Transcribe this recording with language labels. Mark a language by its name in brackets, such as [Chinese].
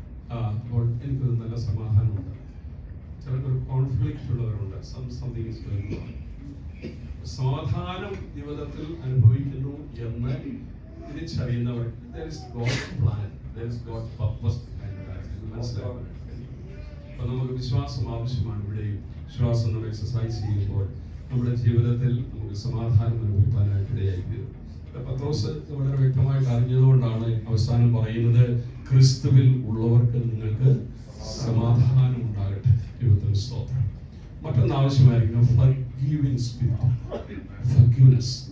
[Malayalam] അപ്പോൾ എനിക്കൊരു നല്ല സമാധാനമുണ്ട്. ചിലർക്കൊരു കോൺഫ്ലിക്റ്റ് ഉള്ളവരുണ്ട്. [English] Something is going on. [Malayalam] സമാധാനം ജീവിതത്തിൽ അനുഭവിക്കുന്നു എന്ന് തിരിച്ചറിയുന്നവർ, [English] there is God's plan, there is God's purpose behind that. [Malayalam] മനസ്സിലാക്കണം. അപ്പൊ നമുക്ക് വിശ്വാസം ആവശ്യമാണ്. ഇവിടെയും വിശ്വാസം നമ്മൾ എക്സസൈസ് ചെയ്യുമ്പോൾ നമ്മുടെ ജീവിതത്തിൽ നമുക്ക് സമാധാനം അനുഭവിക്കാനായിട്ട് ഇടയായിത്തീരും. പത്രോസ് വളരെ വ്യക്തമായിട്ട് അറിഞ്ഞതുകൊണ്ടാണ് അവസാനം പറയുന്നത്, ക്രിസ്തുവിൽ ഉള്ളവർക്ക് നിങ്ങൾക്ക് സമാധാനം ഉണ്ടാകട്ടെ. ദൈവത്തിന് സ്തോത്രം. മറ്റൊന്ന് ആവശ്യമായിരിക്കണം, [English] forgiving spirit, forgiveness.